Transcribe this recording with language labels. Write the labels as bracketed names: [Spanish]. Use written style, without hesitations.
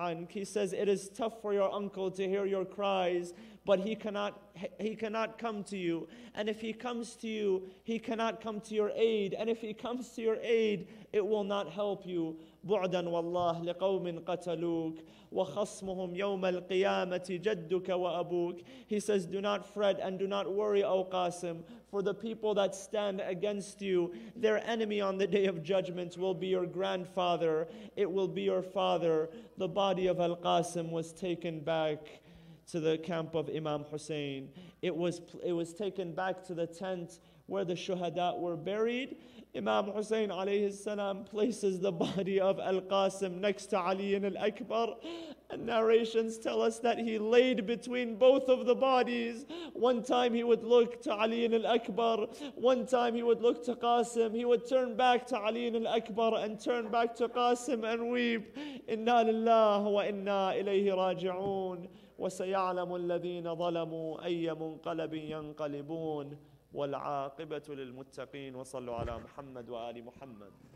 [English] He says, it is tough for your uncle to hear your cries, but he cannot come to you. And if he comes to you, he cannot come to your aid. And if he comes to your aid, it will not help you. [Arabic] بعدا والله لقوم قتلوك وخصمهم يوم القيامة جدك وأبوك. [English] He says, do not fret and do not worry, O Qasim, for the people that stand against you, their enemy on the day of judgment will be your grandfather. It will be your father. The body of Al-Qasim was taken back to the camp of Imam Hussein. It was taken back to the tent where the shuhada were buried. Imam Hussein alayhi salam places the body of Al-Qasim next to Ali al-Akbar, and narrations tell us that he laid between both of the bodies. One time he would look to Ali al-Akbar, one time he would look to Qasim. He would turn back to Ali al-Akbar and turn back to Qasim and weep. [Arabic] Inna lillahi wa inna ilayhi raji'un. وسيعلم الذين ظلموا أي منقلب ينقلبون والعاقبة للمتقين وصلوا على محمد وآل محمد.